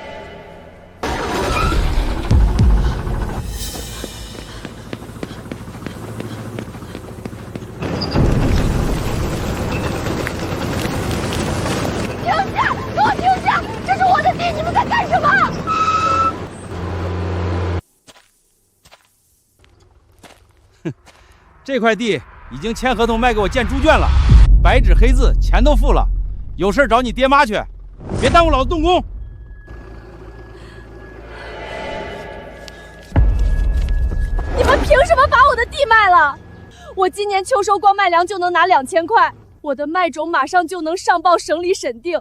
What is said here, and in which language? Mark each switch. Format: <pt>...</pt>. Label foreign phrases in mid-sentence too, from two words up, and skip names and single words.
<zh>停下！给我停下！这是我的地，你们在干什么？这塊地已經簽合同賣給我建豬圈了，白紙黑字，錢都付了。有事找你爹媽去，別耽誤老子動工。你們憑什麼把我的地賣了？我今年秋收光賣糧就能拿2000塊，我的麥種馬上就能上報省里審定。</zh>